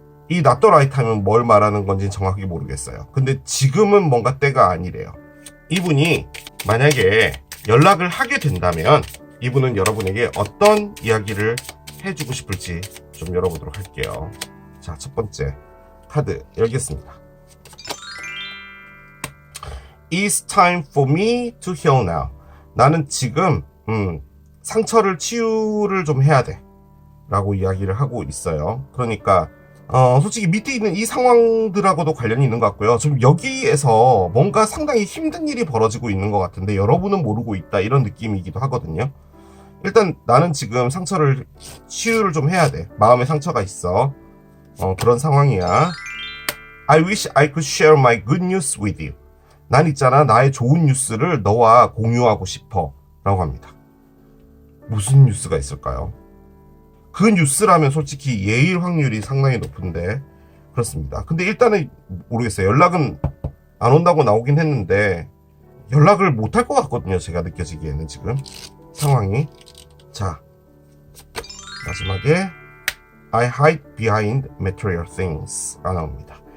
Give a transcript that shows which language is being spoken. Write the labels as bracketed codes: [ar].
[ko] 이 [en] not the right time [ko] 은 뭘 말하는 건지 정확하게 모르겠어요. 근데 지금은 뭔가 때가 아니래요. 이분이 만약에 연락을 하게 된다면 이분은 여러분에게 어떤 이야기를 해주고 싶을지 좀 열어보도록 할게요. 자, 첫 번째 카드 열겠습니다. [en] It's time for me to heal now. [ko] 나는 지금 상처를 치유를 좀 해야 돼 라고 이야기를 하고 있어요. 그러니까 솔직히 밑에 있는 이 상황들하고도 관련이 있는 것 같고요. 좀 여기에서 뭔가 상당히 힘든 일이 벌어지고 있는 것 같은데 여러분은 모르고 있다, 이런 느낌이기도 하거든요. 일단 나는 지금 상처를 치유를 좀 해야 돼. 마음에 상처가 있어. 그런 상황이야. [en] I wish I could share my good news with you. [ko] 난 있잖아, 나의 좋은 뉴스를 너와 공유하고 싶어 라고 합니다. 무슨 뉴스가 있을까요? 그 뉴스라면 솔직히 예일 확률이 상당히 높은데, 그렇습니다. 근데 일단은 모르겠어요. 연락은 안 온다고 나오긴 했는데 연락을 못 할 것 같거든요, 제가 느껴지기에는 지금 상황이. 자, 마지막에 [en] I hide behind material things가 [ko] 나옵니다.